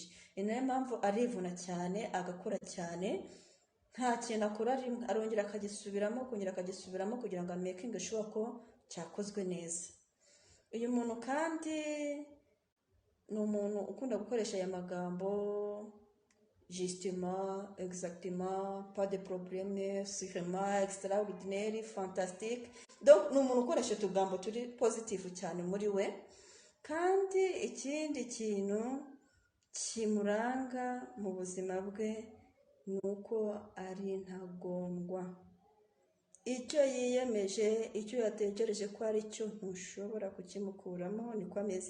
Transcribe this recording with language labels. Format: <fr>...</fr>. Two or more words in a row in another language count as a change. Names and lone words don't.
<rw>Ni nayo mpamvu arivuna cyane, agakora cyane, nta kintu akora rimwe arongera akagisubiramo, kongera akagisubiramo kugira ngo amakinge sure ko cyakozwe neza. Uyu muntu kandi ni umuntu ukunda gukoresha aya magambo</rw> <fr>justement, exactement, pas de problème, sûrement, extraordinaire, fantastique.</fr> <rw>Donc ni umuntu ukoresha utugambo turi positive cyane muri we. Kandi ikindi kintu kimuranga mu buzima bwe ni uko ari intagondwa. Icyo yiyemeje, icyo yatekereje ko ari cyo ntushobora kukimukuramo, niko ameze.</rw>